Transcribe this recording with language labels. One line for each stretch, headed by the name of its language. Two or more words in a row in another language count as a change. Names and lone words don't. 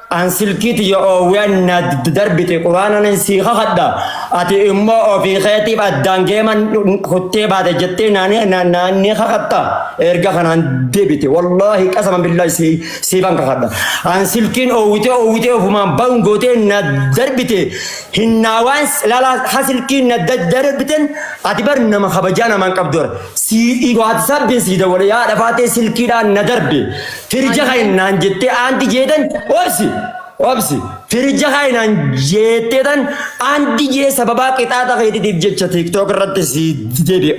Oromo: An silkii tiyya oowwee na d-, darbite, quraana nan sii kakadha. Ati immoo ofii keetiif addaan geeman kuttee baate jettee naani-, na-, naanni kakadha. Erga kanaan deebite. Wallaahi,
Arabic: قسماً بالله,
Oromo: sii, siifan kakadha. An silkiin oowwitee, oowwitee, ofumaan ba'uun gootee na darbite. Hinnaawaan s-, la, la, ha silkiin na da-, darbiten, ati bar nama kabajaa namaan qabdu bar. Si, i-, WhatsApp sii dawwale, yaa dhafaatee silkiidhaan na darbe. Firija kan naan jettee aanti jeetan, obsi, obsi. Firija kan naan jettee tan, aanti jee sababaa qixaata keetiitiif jecha TikTok irratti si deebi.